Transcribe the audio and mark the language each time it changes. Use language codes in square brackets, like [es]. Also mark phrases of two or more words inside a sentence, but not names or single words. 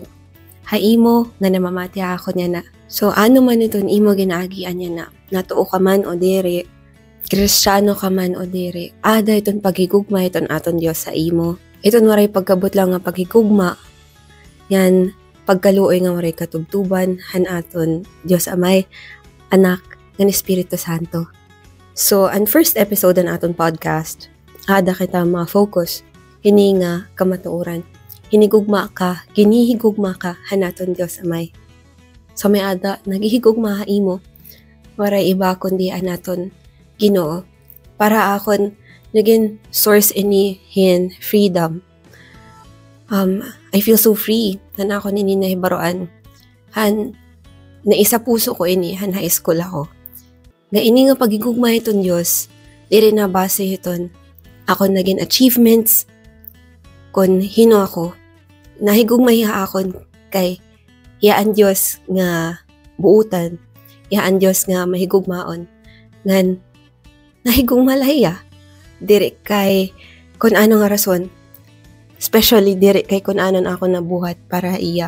[war] Haimo nga namamati ako niya na. So ano man iton imo ginaagian niya na. Natuo ka man o diri, Kristiyano ka man o diri. Ada iton paghigugma iton aton Dios sa imo. Iton waray pagkabot lang nga paghigugma. Yan pagkaluoy nga waray katubtuban han aton Dios Amay, Anak, ng Espiritu Santo. So, ang [en] first episode [war] ng aton podcast, ada kita ma-focus, hini nga kamatuoran. Hinigugma ka, ginihigugma ka, hanaton Diyos Amay. So, may ada, nagihigugma imo, waray iba kundi anaton Ginoo. Para akon, naging source ini hin freedom. [en] I feel so free, [war] han akon ini nahibaroan. Han, naisa puso ko ini, han high school ako. Nga ini nga pagigugma iton Diyos, diri na base iton. Ako naging achievements, kon hino ako, nahigugma hiya akon kay hiyaan Diyos nga buutan, hiyaan Diyos nga mahigugmaon, ngan nahigugma lahiya, diri kay kon ano nga rason, especially diri kay kon anon ako nabuhat para iya.